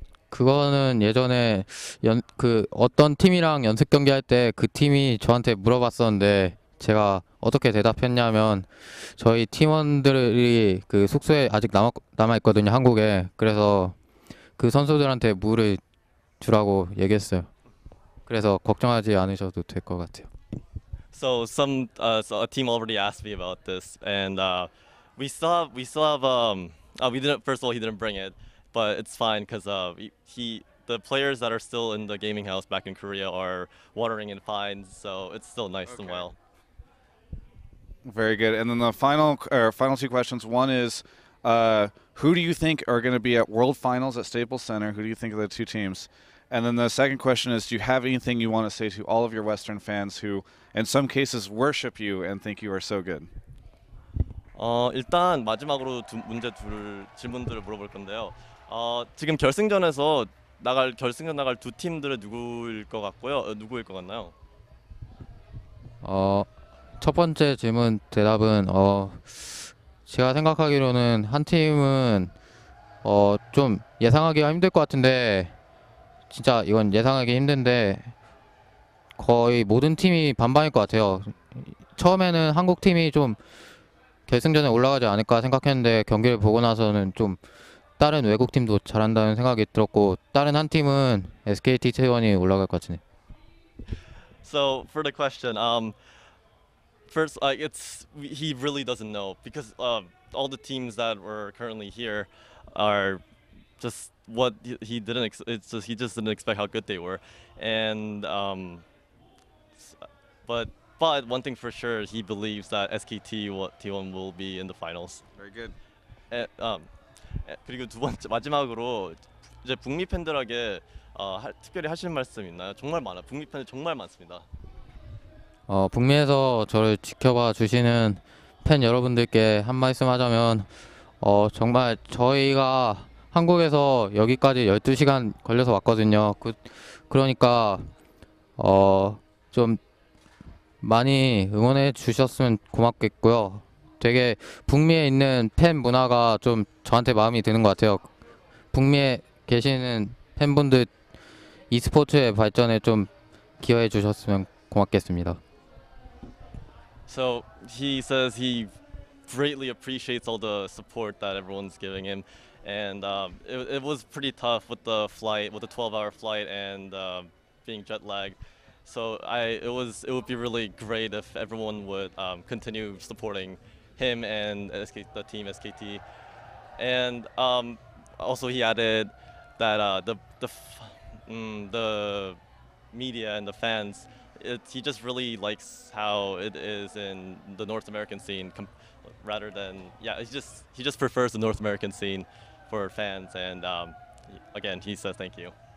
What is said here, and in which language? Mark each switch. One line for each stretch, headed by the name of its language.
Korean: 그거는 예전에 어떤 팀이랑 연습 경기할 때 그 팀이 저한테 물어봤었는데 제가 어떻게 대답했냐면 저희 팀원들이 그 숙소에 아직 남아 있거든요, 한국에. 그래서 그 선수들한테 물을 주라고 얘기했어요. 그래서 걱정하지 않으셔도 될 것 같아요.
English: So a team already asked me about this, and we still have we didn't, first of all, he didn't bring it, but it's fine because the players that are still in the gaming house back in Korea are watering in fine, so it's still nice and well. Very good. And then the final 2 questions. One is, who do you think are going to be at World Finals at Staples Center? Who do you think are the 2 teams? And then the second question is, do you have anything you want to say to all of your Western fans who, in some cases, worship you and think you are so good?
Korean: 일단 마지막으로 질문들을 물어볼 건데요. 지금 결승전 나갈 2 팀들은 누구일 것 같고요. 누구일 것 같나요? 첫 번째 질문 대답은 제가 생각하기로는 한 팀은 좀 예상하기가 힘들 것 같은데, 진짜 이건 예상하기 힘든데 거의 모든 팀이 반반일 것 같아요. 처음에는 한국 팀이 좀 결승전에 올라가지 않을까 생각했는데 경기를 보고 나서는 좀 다른 외국 팀도 잘한다는 생각이 들었고, 다른 한 팀은 SKT T1이 올라갈 것 같으네요.
English: So for the question, first, he really doesn't know because all the teams that were currently here are just what he didn't. He just didn't expect how good they were, and but one thing for sure, he believes that SKT T1 will be in the finals. Very good.
Korean: 그리고 마지막으로 이제 북미 팬들에게 특별히 하실 말씀 있나요? 정말 많아. 북미 팬들 정말 많습니다. 북미에서 저를 지켜봐 주시는 팬 여러분들께 한 말씀 하자면, 정말 저희가 한국에서 여기까지 12시간 걸려서 왔거든요. 그러니까 좀 많이 응원해 주셨으면 고맙겠고요. 되게 북미에 있는 팬 문화가 좀 저한테 마음이 드는 것 같아요. 북미에 계시는 팬분들 e스포츠의 발전에 좀 기여해 주셨으면 고맙겠습니다.
English: So he says he greatly appreciates all the support that everyone's giving him, and it was pretty tough with the 12-hour flight and being jet lagged. So it would be really great if everyone would continue supporting him and the team SKT, and also he added that the media and the fans, he just really likes how it is in the North American scene rather than he just prefers the North American scene for fans, and again he says thank you.